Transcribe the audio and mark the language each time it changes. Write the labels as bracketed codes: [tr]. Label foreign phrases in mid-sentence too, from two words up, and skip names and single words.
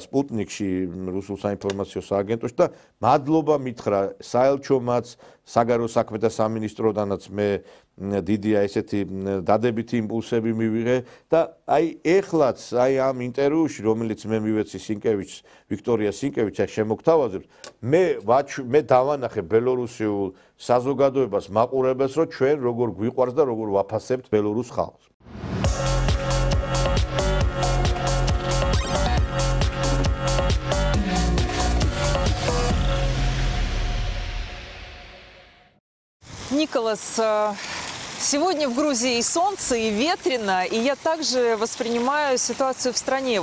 [ka] სპუტნიკში რუსულ საინფორმაციო სააგენტოში და მადლობა მითხრა საელჩომაც, საგარეო საქმეთა სამინისტროდანაც მე დიდი ესეთი დადებითი იმპულსები მივიღე და აი ეხლაც აი ამ ინტერვიუში რომელიც მე მივეცი სინკევიჩს, ვიქტორია სინკევიჩს აქ შემოგთავაზებს, მე დავანახე ბელორუსიულ საზოგადოებას, მაყურებელს, რომ ჩვენ როგორ გვიყვარს და როგორ ვაფასებთ ბელორუს ხალხს. [ru] Николас, сегодня в Грузии и солнце, и ветрено, и я также воспринимаю ситуацию в стране.